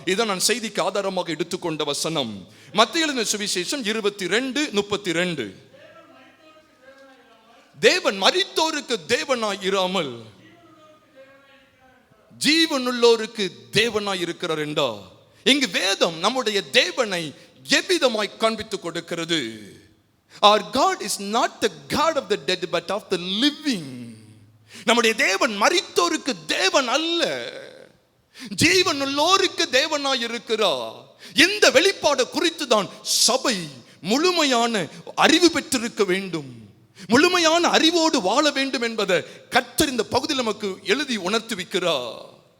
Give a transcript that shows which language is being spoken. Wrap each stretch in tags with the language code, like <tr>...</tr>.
<ta>இதான் நான் செய்திக்கு ஆதாரமாக எடுத்துக்கொண்ட வசனம். மத்தேயு எழுதின சுவிசேஷம் 22:32. தேவன் மரித்தோருக்கு தேவனாயிராமல் ஜீவனுள்ளோருக்கு தேவனாய் இருக்கிறார் என்றா, இங்கு வேதம் நம்முடைய தேவனை எவ்விதமாய் காண்பித்துக் கொடுக்கிறது?</ta> <en>Our God is not the God of the dead but of the living.</en> <ta>நம்முடைய தேவன் மரித்தோருக்கு தேவன் அல்ல, ஜீவனுள்ளோருக்கு தேவனாய் இருக்கிறார். இந்த வெளிப்பாடு குறித்து தான் சபை முழுமையான அறிவு பெற்றிருக்க வேண்டும், முழுமையான அறிவோடு வாழ வேண்டும் என்பதை கர்த்தர் இந்த பகுதியில் நமக்கு எழுதி உணர்த்தி வைக்கிறார்.</ta>